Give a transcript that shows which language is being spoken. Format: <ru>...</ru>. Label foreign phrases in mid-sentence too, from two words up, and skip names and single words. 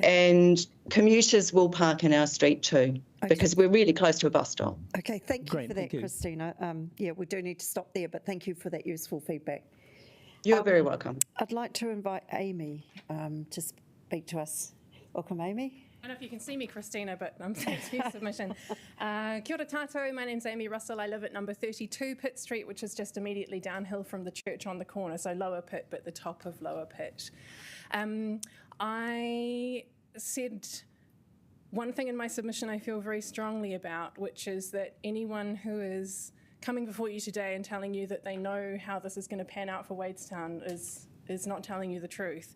<en>And commuters will park in our street too, because we're really close to a bus stop. Okay, thank you for that, Christina. Yeah, we do need to stop there, but thank you for that useful feedback. You're very welcome. I'd like to invite Amy to speak to us. Welcome, Amy. I don't know if you can see me, Christina, but thanks for your submission.</en> <mi>Kia ora tātou,</mi> <en>my name's Amy Russell. I live at number 32 Pitt Street, which is just immediately downhill from the church on the corner, so Lower Pitt, but the top of Lower Pitt. I said one thing in my submission I feel very strongly about, which is that anyone who is coming before you today and telling you that they know how this is going to pan out for Wadestown is not telling you the truth.</en>